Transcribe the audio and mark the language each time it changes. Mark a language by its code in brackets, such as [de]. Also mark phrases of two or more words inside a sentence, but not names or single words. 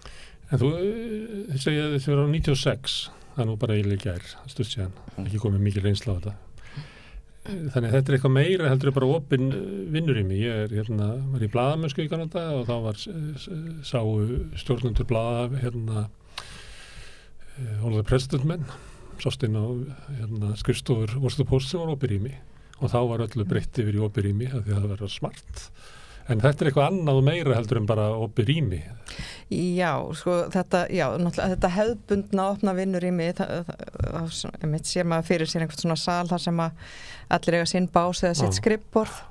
[is] En þú segja að þetta var á 96, það nú bara eiginlega gær, stutt síðan, ekki komið mikil reynsla á þetta. Þannig að þetta eitthvað meira heldur bara opin vinnurými. Ég var í blaðamennsku í Kanada og þá sáu stjórnendur blaða all the president menn, sást inn á skrifstofur Washington Post sem var opið rými og þá var öllu breytt yfir í opið rými af því að það var smart. En þetta eitthvað annað og meira heldur en bara opið rými. Já, sko þetta hefðbundna opna vinnurými, það sér maður fyrir sér einhvern svona sal þar sem að allir eiga sinn bás eða sitt skrifborð